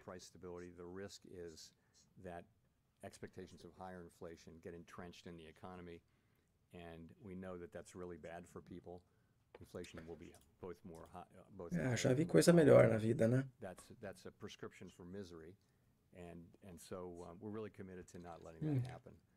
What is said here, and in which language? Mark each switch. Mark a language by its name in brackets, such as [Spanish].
[English] Price stability, the risk is that expectations of higher inflation get entrenched in the economy, and we know that that's really bad for people. Inflation will be both [Portuguese] já vi coisa melhor na vida, né? [English] That's a prescription for misery. And so we're really committed to not letting that happen.